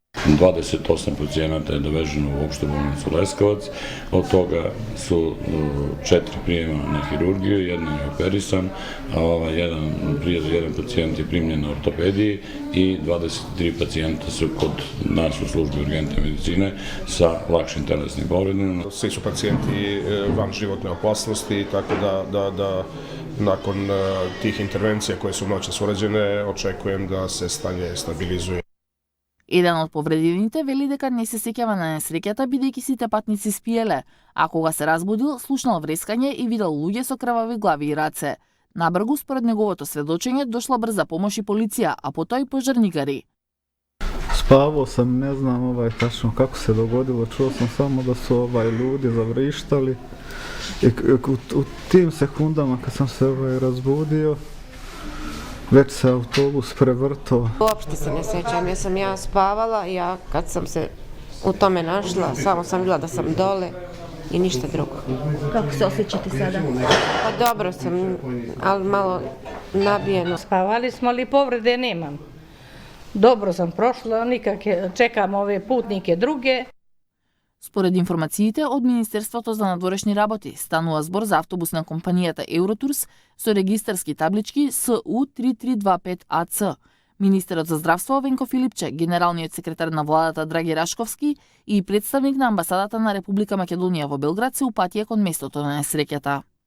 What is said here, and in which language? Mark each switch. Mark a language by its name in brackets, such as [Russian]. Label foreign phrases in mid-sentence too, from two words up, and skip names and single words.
[Serbian] 28 pacijenata je doveženo u opštu bolnicu Leskovac, od toga su 4 prijema na hirurgiju, jedan je operisan, a jedan pacijent je primljen na ortopediji i 23 pacijenta su kod nas u službi urgentne medicine sa lakšim telesnim povredama. Svi su pacijenti van životne opasnosti, tako da nakon tih intervencija koje su noćas urađene, očekujem da se stanje stabilizuje. [Macedonian] Еден од повредените вели дека не се сеќава на несреќата бидејќи сите патници спиеле, а кога се разбудил, слушнал врескање и видел луѓе со крвави глави и раце. Набргу, според неговото сведочење, дошла брза помош и полиција, а потоа и пожарникари. [Serbian] Spavao sam, ne znam tačno kako se dogodilo, čuo sam samo da su ljudi zavrištali i u tim sekundama kad sam se razbudio, već se autobus prevrtao. Uopšte se ne sećam, jer sam ja spavala, kad sam se u tome našla, samo sam vidjela da sam dole i ništa drugo. Kako se osjećate sada? Pa dobro sam, ali malo nabijeno. Spavali smo, ali povrede nemam. Dobro sam prošla, nikakve, čekam ove putnike druge. [Macedonian] Според информациите од Министерството за надворешни работи, станува збор за автобус на компанијата Евротурс со регистарски таблички СУ3325АЦ. Министерот за здравство Венко Филипче, генералниот секретар на владата Драги Рашковски и представник на амбасадата на Република Македонија во Белград се упатија кон местото на несреќата.